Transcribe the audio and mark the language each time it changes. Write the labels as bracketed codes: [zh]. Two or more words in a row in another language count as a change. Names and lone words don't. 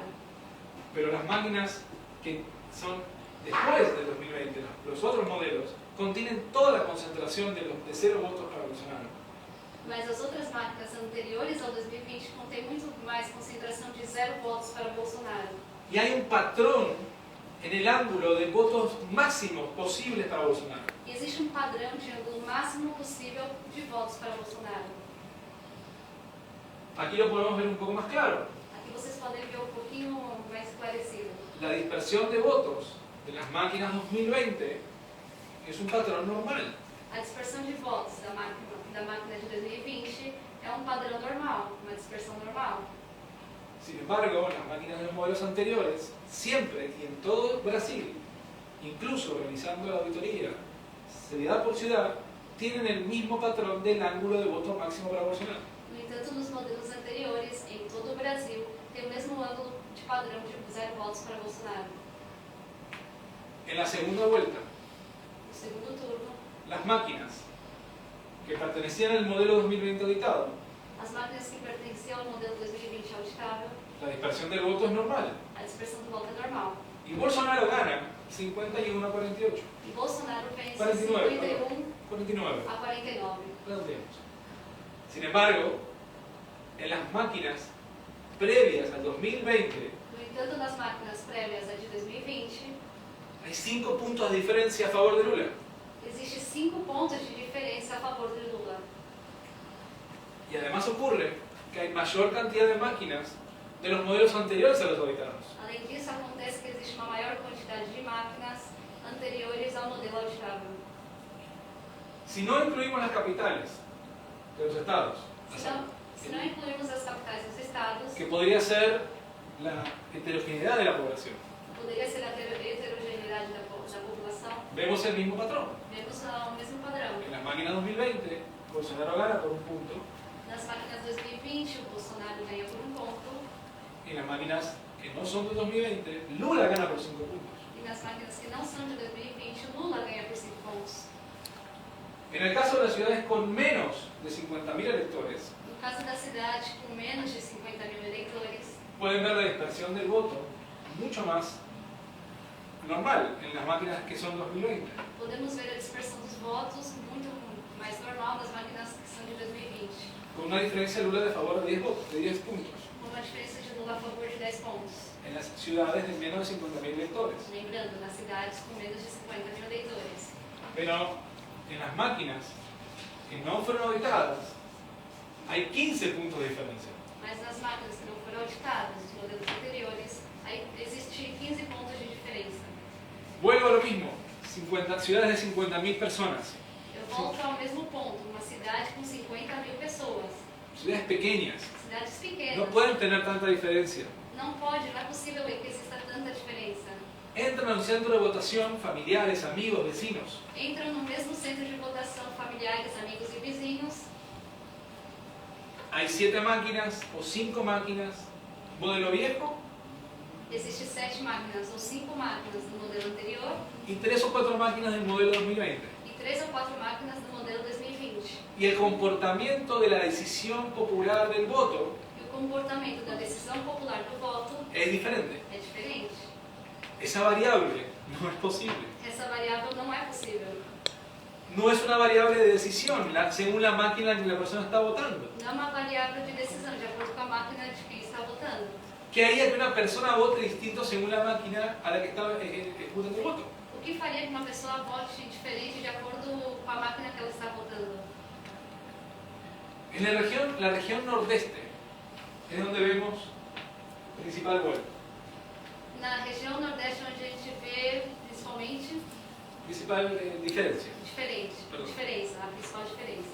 [es] Pero las máquinas que son después del 2020, los otros modelos, contienen toda la concentración de 0 votos para Bolsonaro. [pt] Mas as outras máquinas anteriores ao 2020 contêm muito mais concentração de 0 votos para Bolsonaro. [es] Y hay un patrón en el ángulo de votos máximos posibles para Bolsonaro. [pt] E existe um padrão de ângulo máximo possível de votos para Bolsonaro. [es] Aquí lo podemos ver un poco más claro. [pt] Aqui vocês podem ver um pouquinho mais esclarecido. [es] La dispersión de votos de las máquinas 2020 es un patrón normal. [pt] A dispersão de votos da máquina de 2020 é um padrão normal, uma dispersão normal. [es] Sin embargo, las máquinas de los modelos anteriores, siempre y en todo Brasil, incluso realizando la auditoría, ciudad por ciudad, tienen el mismo patrón del ángulo de voto máximo para Bolsonaro. [pt] No entanto, nos modelos anteriores, em todo o Brasil, tem o mesmo ângulo de padrão de 0 votos para Bolsonaro. [es] En la segunda vuelta, [pt] No segundo turno, [es] las máquinas que pertenecían al modelo 2020 auditado, [pt] as máquinas que pertenciam ao modelo 2020 auditável, [es] la dispersión del voto es normal. [pt] a dispersão do voto é normal. [es] Y Bolsonaro gana 51 a 48. [pt] E Bolsonaro vence 49, 51 49. a 49. [es] Redondeemos. Sin embargo, en las máquinas previas al 2020, [pt] No entanto, nas máquinas prévias a de 2020, [es] hay 5 puntos de diferencia a favor de Lula. [pt] existe 5 pontos de diferença a favor de Lula. [es] Y además ocurre que hay mayor cantidad de máquinas de los modelos anteriores a los auditados. [pt] Além disso, acontece que existe uma maior quantidade de máquinas anteriores ao modelo auditável. [es] Si no incluimos las capitales de los estados, [pt] Se não incluirmos as capitais dos estados, [es] que podría ser la heterogeneidad de la población, [pt] poderia ser a heterogeneidade da população, [es] vemos el mismo patrón. [pt] vemos o mesmo padrão. [es] En las máquinas 2020, Bolsonaro gana por un punto. [pt] Nas máquinas 2020, o Bolsonaro ganha por 1 ponto, [es] En las máquinas que no son de 2020, Lula gana por 5 puntos. [pt] e nas máquinas que não são de 2020, o Lula ganha por 5 pontos. [es] En el caso de las ciudades con menos de 50.000 electores, [pt] No caso da cidade com menos de 50.000 eleitores, [es] pueden ver la dispersión del voto mucho más normal en las máquinas que son 2020. [pt] podemos ver a dispersão dos votos muito mais normal nas máquinas que são de 2020, [es] Con una diferencia de Lula de favor de 10 votos, de 10 puntos. [pt] com uma diferença de Lula a favor de 10 pontos. [es] En las ciudades de menos de 50.000 electores. [pt] Lembrando, nas cidades com menos de 50.000 eleitores. [es] Pero en las máquinas que no fueron auditadas, hay 15 puntos de diferencia. [pt] Mas nas máquinas que não foram auditadas, os modelos anteriores, aí existe 15 pontos de diferença. [es] Vuelvo a lo mismo, ciudades de 50.000 personas, [pt] Eu volto ao mesmo ponto, uma cidade com 50.000 pessoas, [es] ciudades pequeñas, [pt] cidades no pequenas, [es] pueden tener tanta diferencia. [pt] não é possível que exista tanta diferença. [es] entran a un centro de votación familiares, amigos, vecinos. [pt] Entram no mesmo centro de votação familiares, amigos e vizinhos. [es] Hay 7 máquinas o 5 máquinas, modelo viejo, [pt] Existem 7 máquinas ou 5 máquinas do modelo anterior [es] y 3 o 4 máquinas del modelo 2020. [pt] e 3 ou 4 máquinas do modelo 2020. [es] Y el comportamiento de la decisión popular del voto [pt] E o comportamento da decisão popular do voto [es] es diferente. [pt] é diferente. [es] Esa variable no es posible. [pt] Essa variável não é possível. [es] No es una variable de decisión según la máquina en que la persona está votando. [pt] Não é uma variável de decisão, de acordo com a máquina de quem está votando. [es] ¿Qué haría que una persona vote distinto según la máquina a la que está ejecutando el voto? [pt] O que faria que uma pessoa vote diferente de acordo com a máquina que ela está votando? [es] En la región nordeste es donde vemos principal gol, [pt] Na região nordeste, onde a gente vê principalmente [es] principal diferencia, [pt] diferença, a principal diferença.